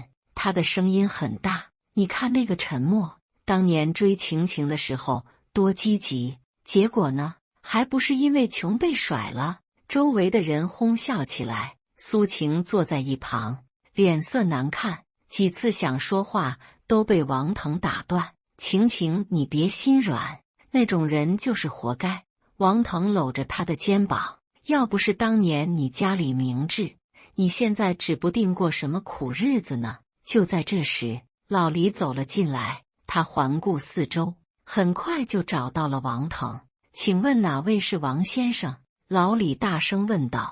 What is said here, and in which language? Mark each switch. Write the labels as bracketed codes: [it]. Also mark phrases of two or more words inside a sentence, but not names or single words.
[zh] 他的聲音很大，你看那個沉默，當年追晴晴的時候多積極，結果呢，還不是因為窮被甩了？周圍的人哄笑起來。蘇晴坐在一旁，臉色難看，幾次想說話都被王騰打斷。晴晴，你別心軟，那種人就是活該。王騰摟着他的肩膀，要不是當年你家裡明智，你現在指不定過什麼苦日子呢。就在這時，老李走了進來，他環顧四周，很快就找到了王腾。請問哪位是王先生？老李大聲問道。